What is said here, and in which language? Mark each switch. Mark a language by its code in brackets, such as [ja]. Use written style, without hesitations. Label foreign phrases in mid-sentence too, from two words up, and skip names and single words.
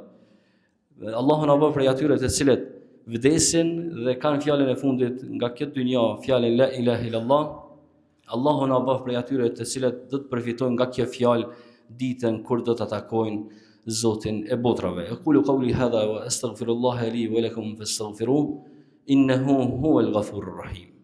[sq] Allahu na bëj prej atyre të cilët vdesin dhe kanë fjalën e fundit nga këtë dynja, fjalën [ar] لا إله إلا الله. [sq] Allahu na bëj prej atyre të cilët do të përfitojnë nga kjo fjalë ditën kur do të takojnë Zotin e botrave. [ar] أقول قولي هذا وأستغفر الله لي ولكم فاستغفروه إنه هو الغفور الرحيم.